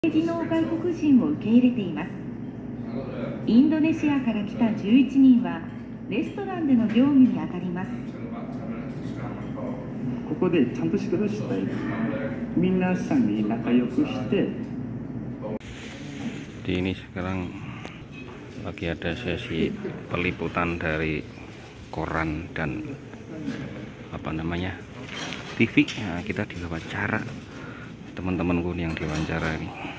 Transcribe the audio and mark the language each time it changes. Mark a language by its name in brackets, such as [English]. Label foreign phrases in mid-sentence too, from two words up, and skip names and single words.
[Japanese] 技能外国人を受け入れています。インドネシアから来た11人はレストランでの業務に当たります。ここでちゃんと仕事したい。皆さんに仲良くして。 [Indonesian] Di ini sekarang lagi ada sesi peliputan dari koran dan TV. Nah, kita diwawancara teman-temanku yang diwawancara ini.